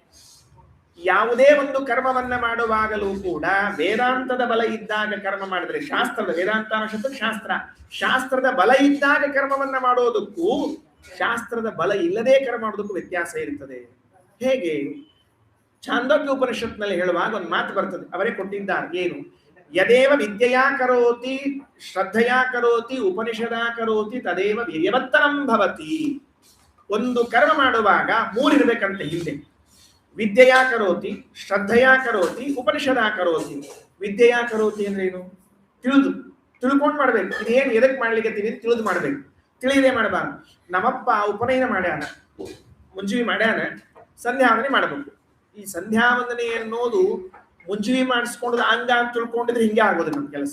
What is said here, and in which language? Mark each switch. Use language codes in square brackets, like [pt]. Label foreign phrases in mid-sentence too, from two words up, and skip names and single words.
[kn] ಯಾವುದೇ ಒಂದು ಕರ್ಮವನ್ನ ಮಾಡುವಾಗಲೂ ಕೂಡ ವೇದಾಂತದ ಬಲ ಇದ್ದಾಗ ಕರ್ಮ ಮಾಡಿದ್ರೆ, ವೇದಾಂತ ಶಾಸ್ತ್ರದ ಬಲ ಇದ್ದಾಗ ಕರ್ಮವನ್ನ ಮಾಡೋದಕ್ಕೂ ಶಾಸ್ತ್ರದ ಬಲ ಇಲ್ಲದೆ ಕರ್ಮ ಮಾಡೋದಕ್ಕೂ ವ್ಯತ್ಯಾಸ ಇರ್ತದೆ. ಹೇಗೆ? ಛಾಂದೋಗ್ಯ ಉಪನಿಷತ್ನಲ್ಲಿ ಹೇಳುವಾಗ ಒಂದು ಮಾತು ಬರ್ತದೆ, ಅವರೇ ಕೊಟ್ಟಿದ್ದಾರೆ. ಏನು? [sa] ಯದೇವ ವಿದ್ಯೆಯಾ ಕರೋತಿ ಶ್ರದ್ಧೆಯಾ ಕರೋತಿ ಉಪನಿಷದಾ ಕರೋತಿ ತದೇವ ವೀರ್ಯವತ್ತರಂ ಭವತಿ. [kn] ಒಂದು ಕರ್ಮ ಮಾಡುವಾಗ ಮೂರಿರ್ಬೇಕಂತೆ ಹಿಂದೆ. [sa] ವಿದ್ಯೆಯಾ ಕರೋತಿ, ಶ್ರದ್ಧೆಯಾ ಕರೋತಿ, ಉಪನಿಷದಾ ಕರೋತಿ. ವಿದ್ಯೆಯಾ ಕರೋತಿ [kn] ಅಂದ್ರೆ ಏನು? ತಿಳ್ಕೊಂಡು ಮಾಡ್ಬೇಕು. ಇದೇನು ಎದಕ್ ಮಾಡ್ಲಿಕ್ಕೆ ತಿಳಿದು ಮಾಡ್ಬೇಕು, ತಿಳಿದೇ ಮಾಡಬಾರ್ದು. ನಮ್ಮಪ್ಪ ಉಪನಯನ ಮಾಡ್ಯಾನ, ಮುಂಜುವಿ ಮಾಡ್ಯಾನ, ಸಂಧ್ಯಾವಂದನೆ ಮಾಡ್ಬೇಕು. ಈ ಸಂಧ್ಯಾವಂದನೆ ಅನ್ನೋದು ಮುಂಜುವಿ ಮಾಡಿಸ್ಕೊಂಡ್ರೆ ಹಂಗ ಅಂತ ತಿಳ್ಕೊಂಡಿದ್ರೆ ಹಿಂಗೆ ಆಗೋದು ನಮ್ಮ ಕೆಲಸ.